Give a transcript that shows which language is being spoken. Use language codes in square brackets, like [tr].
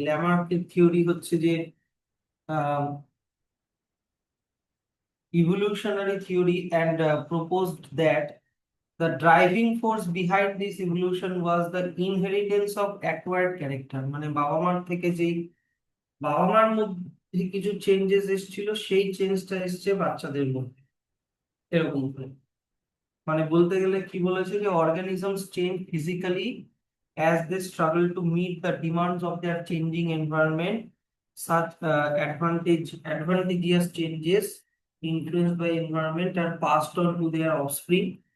[bn] ল্যামার্কের theory হচ্ছে যে [en] evolutionary theory, and proposed that the driving force behind this evolution was the inheritance of acquired character। [bn] মানে বাবা মার থেকে যেই, বাবা মার মধ্যে কিছু চেঞ্জেস এসেছিল, সেই চেঞ্জটা এসেছে বাচ্চাদের মধ্যে, এরকম করে। মানে বলতে গেলে কি বলেছে, যে [en] Organisms change physically as they struggle to meet the demands of their changing environment. Such advantageous changes influenced by environment are passed on to their offspring.